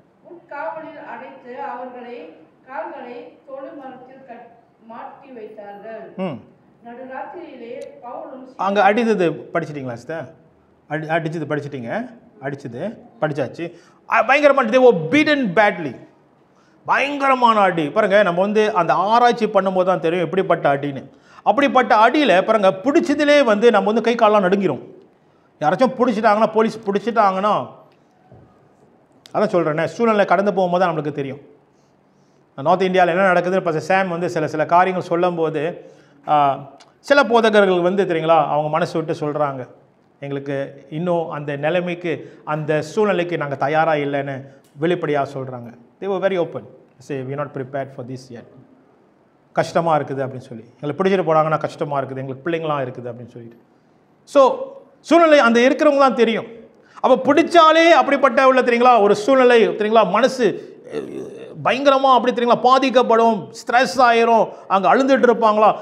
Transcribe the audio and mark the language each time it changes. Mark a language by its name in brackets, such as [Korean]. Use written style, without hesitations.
[Tamil] உட்காவலில் அடைத்து அவர்களை கால்களை தொழு மரத்தில் மாட்டி வைத்தார்கள். நடுராத்திரியிலே பவுலும் அங்கே அடித்தது படிச்சிட்டிங்களா சிஸ்டர்? அடிச்சது படிச்சிட்டிங்க? அடிச்சது படிச்சாச்சு. பயங்கரமான [English] they were beaten badly. [Tamil] பயங்கரமான அடி பாருங்க. நம்ம வந்து அந்த ஆராய்ச்சி பண்ணும்போது தான் தெரியும் எப்படிப்பட்ட அடின்னு. அப்படிப்பட்ட அடியில் பாருங்க பிடிச்சதுலே வந்து நம்ம வந்து கை காலெலாம் நடுங்கிரும். யாராச்சும் பிடிச்சிட்டாங்கன்னா, போலீஸ் பிடிச்சிட்டாங்கன்னா, அதான் சொல்கிறேன்னே, சூழ்நிலை கடந்து போகும்போது தான் நம்மளுக்கு தெரியும். நார்த் இந்தியாவில் என்ன நடக்குதுன்னு இப்போ சாம் வந்து சில காரியங்கள் சொல்லும்போது சில போதகர்கள் வந்து தெரியுங்களா, அவங்க மனசு விட்டு சொல்கிறாங்க, எங்களுக்கு இன்னும் அந்த நிலைமைக்கு அந்த சூழ்நிலைக்கு நாங்கள் தயாராக இல்லைன்னு வெளிப்படையாக சொல்கிறாங்க. [English] they were very open, say we are not prepared for this yet. [Tamil] கஷ்டமாக இருக்குது அப்படின்னு சொல்லி, எங்களுக்கு பிடிச்சிட்டு போனாங்கன்னா கஷ்டமாக இருக்குது, எங்களுக்கு பிள்ளைங்களாம் இருக்குது அப்படின்னு சொல்லிட்டு. ஸோ சூழ்நிலை அந்த இருக்கிறவங்க தான் தெரியும். அப்போ பிடிச்சாலே அப்படிப்பட்ட உள்ள தெரியுங்களா ஒரு சூழ்நிலை தெரியுங்களா, மனசு பயங்கரமாக அப்படி தெரியுங்களா பாதிக்கப்படும், ஸ்ட்ரெஸ் ஆயிரும், அங்கே அழுந்துட்டு இருப்பாங்களா.